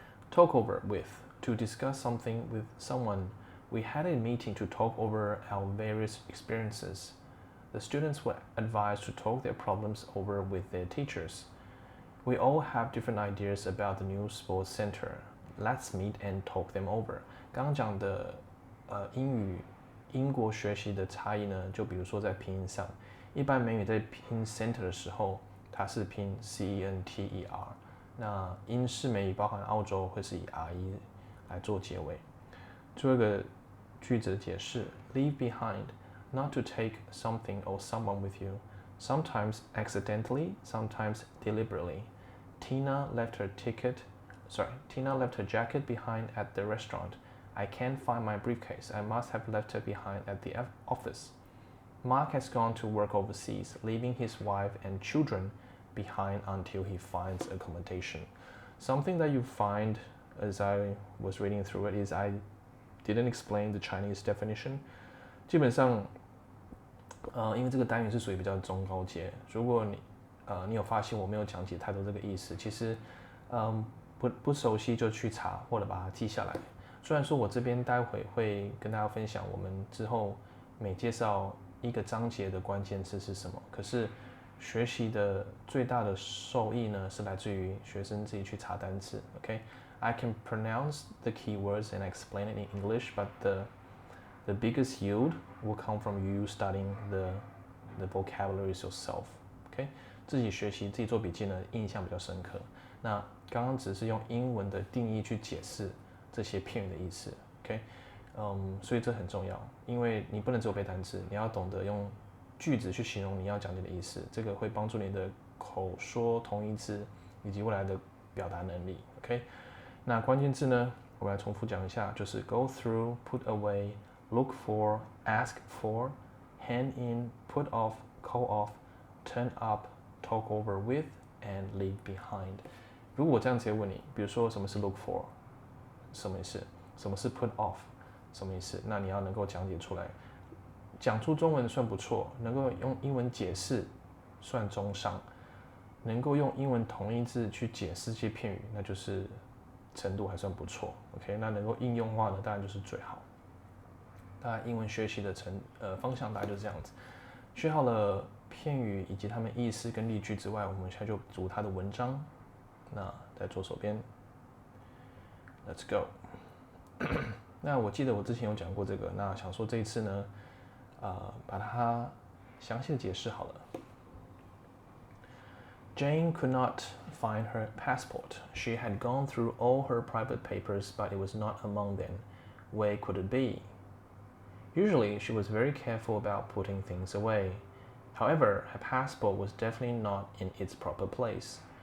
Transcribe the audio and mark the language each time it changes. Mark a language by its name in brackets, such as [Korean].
[English] Talk over with, to discuss something with someone. We had a meeting to talk over our various experiences. The students were advised to talk their problems over with their teachers. We all have different ideas about the new sports center. Let's meet and talk them over. [Chinese] 刚刚讲的英国学习的差异呢，就比如说在拼音上，一般美语在拼 center 的时候，它是拼 center，那英式美语包含澳洲会是以 re 来做结尾。 [English] 最后一个句子的解释 ：leave behind, not to take something or someone with you, sometimes accidentally, sometimes deliberately. Tina left her jacket behind at the restaurant. I can't find my briefcase. I must have left it behind at the office. Mark has gone to work overseas, leaving his wife and children behind until he finds accommodation. Something that you find as I was reading through it is I didn't explain the Chinese definition. [Chinese] 基本上，因为这个单元是属于比较中高阶，如果你有发现我没有讲解太多这个意思，其实，不熟悉就去查或者把它记下来。虽然说我这边待会会跟大家分享我们之后每介绍一个章节的关键字是什么，可是学习的最大的受益呢是来自于学生自己去查单词。 [English] OK， I can pronounce the keywords and explain it in English, but the biggest yield will come from you studying the vocabularies yourself. [Chinese] OK， 自己学习自己做笔记呢，印象比较深刻。那刚刚只是用英文的定义去解释这些片语的意思。 OK， 所以这很重要，因为你不能只有背单词，你要懂得用句子去形容你要讲解的意思，这个会帮助你的口说同义字以及未来的表达能力。 [English] OK，那关键字呢，我们来重复讲一下，就是 go through, put away, look for, ask for, hand in, put off, call off, turn up, talk over with, and leave behind. [Chinese] 如果我这样直接问你，比如说什么是 look for， 什么意思？什么是 put off， 什么意思？那你要能够讲解出来，讲出中文算不错，能够用英文解释算中上，能够用英文同义字去解释这些片语，那就是程度还算不错。 OK， 那能够应用化的当然就是最好。大家英文学习的方向大概就是这样子。学好了片语以及它们意思跟例句之外，我们现在就读它的文章。那在左手边 ， Let's go 。那我记得我之前有讲过这个，那想说这一次呢，把它详细的解释好了。 [English] Jane could not find her passport. She had gone through all her private papers, but it was not among them. Where could it be? Usually, she was very careful about putting things away. However, her passport was definitely not in its proper place.